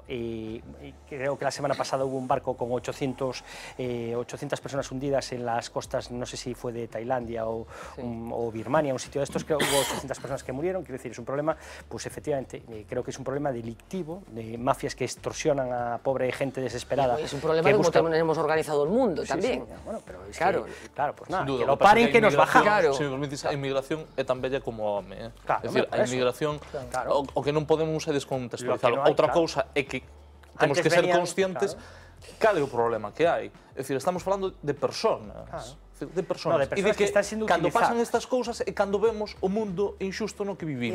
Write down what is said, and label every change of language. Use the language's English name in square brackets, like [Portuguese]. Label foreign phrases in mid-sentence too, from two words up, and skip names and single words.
[Spanish] Creo que la semana pasada hubo un barco con 800 personas hundidas en las costas, no sé si fue de Tailandia o Birmania, un sitio de estos. Creo que hubo 800 personas que murieron. Quiero decir, es un problema, pues efectivamente, creo que es un problema delictivo, de mafias que extorsionan a pobre gente desesperada. Es un problema de cómo tenemos organizado el mundo también. Sí, bueno, pero es claro. Claro, pues nada, duda, que lo paren, que nos bajamos. Claro. [Galician] Se me permites, a inmigración é tan bella como o home. Claro, é dicir, a inmigración, o que non podemos é descontextualizarlo. Outra cousa é que temos que ser conscientes cal é o problema que hai. É dicir, estamos falando de personas. De personas. [Spanish] No, de personas que están siendo [Galician] cando [Spanish] utilizadas. [Galician] pasan estas cousas é cando vemos o mundo injusto no que vivimos.